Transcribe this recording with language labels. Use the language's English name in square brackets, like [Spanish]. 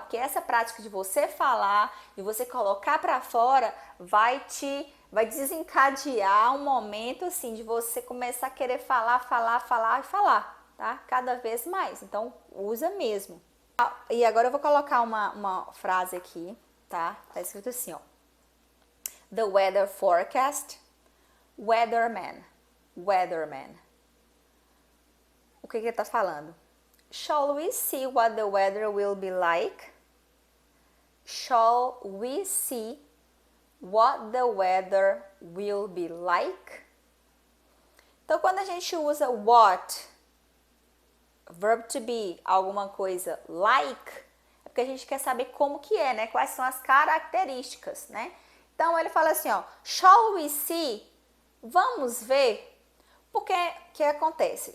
[Portuguese] Porque essa prática de você falar e você colocar para fora vai desencadear um momento assim de você começar a querer falar, tá? Cada vez mais. Então, usa mesmo. E agora eu vou colocar uma frase aqui, tá? Tá escrito assim, ó. [English] The weather forecast, weatherman, weatherman. [Portuguese] O que ele tá falando? [English] Shall we see what the weather will be like? Shall we see what the weather will be like? [Portuguese] Então, quando a gente usa what, verb to be, alguma coisa like, é porque a gente quer saber como que é, né? Quais são as características, né? Então, ele fala assim, ó, [English] shall we see? [Portuguese] Vamos ver? Porque, o que acontece?